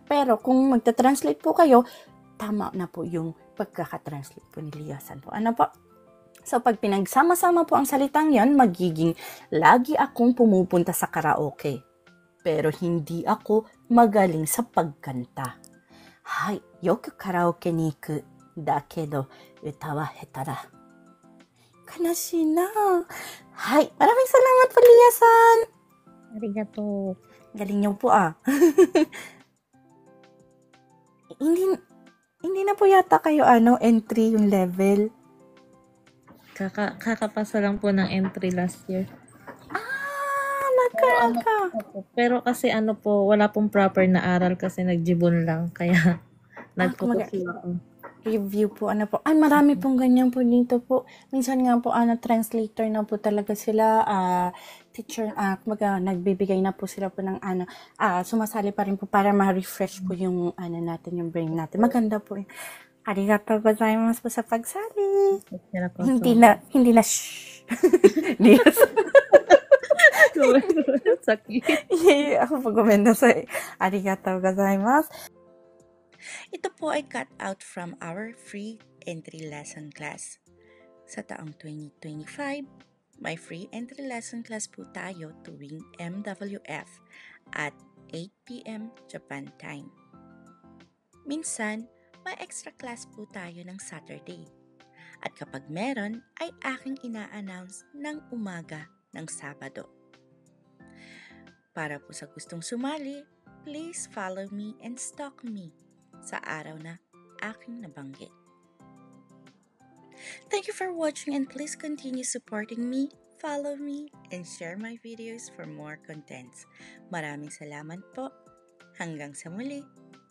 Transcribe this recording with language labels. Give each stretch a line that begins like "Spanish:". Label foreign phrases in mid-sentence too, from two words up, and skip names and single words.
Filipino: Pero kung magta-translate po kayo, tama na po yung pagkaka-translate po ni Lia-san po. Ano po? So, pag pinagsama-sama po ang salitang yan, magiging lagi akong pumupunta sa karaoke. Pero hindi ako magaling sa pagkanta.
Japanese: よくカラオケに行くだけど歌は下手だ. 悲しいな.
Filipino: Maraming salamat po, Lia-san. Arigato. Galing niyo po Hindi na po yata kayo entry yung level. Kakapasa lang po ng entry
English: last year.
Filipino: Pero kasi wala pong proper na aral kasi nagjibon lang. Kaya nag-focus ako. Review po, marami pong ganyan po dito po. Minsan nga po, translator na po talaga sila, teacher, nagbibigay na po sila po ng sumasali pa rin po para ma-refresh po yung, natin, yung brain natin. Maganda po.
Japanese: ありがとうございます
Filipino: po sa pagsali. Hindi na, shh. Sakit. Ako po gumenda sa
Japanese: ありがとうございます.
Filipino: Ito po ay
English: cut out from our free entry lesson class.
Filipino: Sa taong 2025, may
English: free entry lesson class
Filipino: po tayo tuwing MWF at 8 p.m.
English: Japan time.
Filipino: Minsan, may extra class po tayo ng Saturday. At kapag meron, ay aking ina-announce ng umaga ng Sabado. Para po sa gustong sumali,
English: please follow me and stalk me
Filipino: sa araw na aking nabanggit.
English: Thank you for watching and please continue supporting me, follow me, and share my videos for more contents.
Filipino: Maraming salamat po. Hanggang sa muli.